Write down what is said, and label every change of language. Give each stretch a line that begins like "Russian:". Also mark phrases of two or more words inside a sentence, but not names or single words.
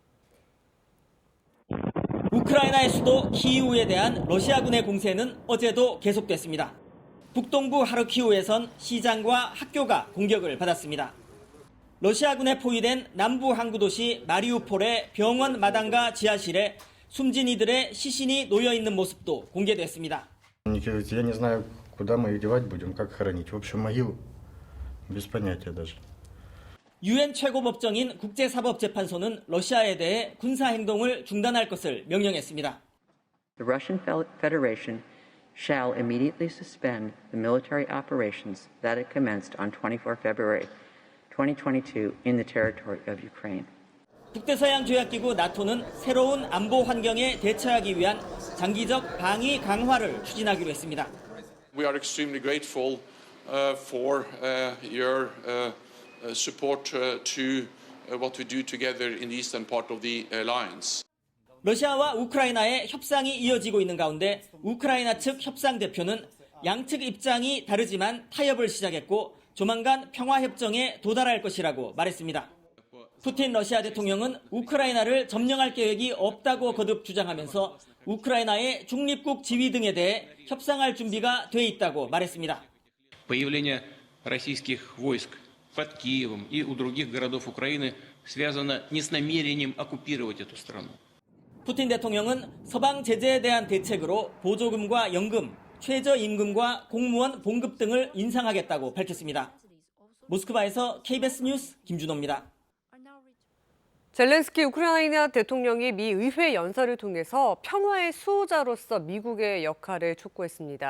Korean: 우크라이나의 수도 키이우에 대한 러시아군의 공세는 어제도 계속됐습니다. 북동부 하르키우에선 시장과 학교가 공격을 받았습니다. 러시아군에 포위된 남부 항구 도시 마리우폴의 병원 마당과 지하실에 숨진 이들의 시신이 놓여 있는 모습도 공개됐습니다.
Russian: Я не знаю, куда мы их девать будем, как хоронить. В общем, могилу. Без понятия даже.
Korean: 유엔 최고법정인 국제사법재판소는 러시아에 대해 군사행동을 중단할 것을 명령했습니다.
English: The Russian Federation shall immediately suspend the military operations that it commenced on 24 February 2022 in the territory of Ukraine.
Korean: 북대서양 조약기구 나토는 새로운 안보 환경에 대처하기 위한 장기적 방위 강화를 추진하기로 했습니다.
English: We are extremely grateful for your support to what we do together in the eastern part of the alliance.
Korean: 러시아와 우크라이나의 협상이 이어지고 있는 가운데 우크라이나 측 협상 대표는 양측 입장이 다르지만 타협을 시작했고 조만간 평화협정에 도달할 것이라고 말했습니다. 푸틴 러시아 대통령은 우크라이나를 점령할 계획이 없다고 거듭 주장하면서 우크라이나의 중립국 지위 등에 대해 협상할 준비가 돼 있다고 말했습니다.
Russian: Появление российских войск под Киевом и у других городов Украины связано не с намерением оккупировать эту страну.
Korean: 푸틴 대통령은 서방 제재에 대한 대책으로 보조금과 연금, 최저임금과 공무원 봉급 등을 인상하겠다고 밝혔습니다. 모스크바에서 KBS 뉴스 김준호입니다. 젤렌스키 우크라이나 대통령이 미 의회 연설을 통해서 평화의 수호자로서 미국의 역할을 촉구했습니다.